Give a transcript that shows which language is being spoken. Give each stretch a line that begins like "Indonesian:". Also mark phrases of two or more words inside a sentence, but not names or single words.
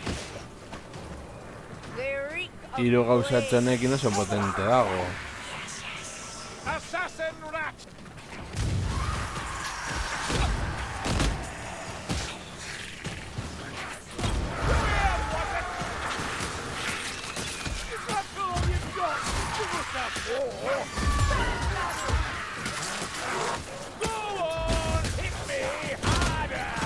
English: The reek of
Basque: hiru gauzatxo
English: blade.
Basque: honekin oso potente dago.
English: Assassin rat! Is that all you've got? Give us that war! Go on, hit me harder!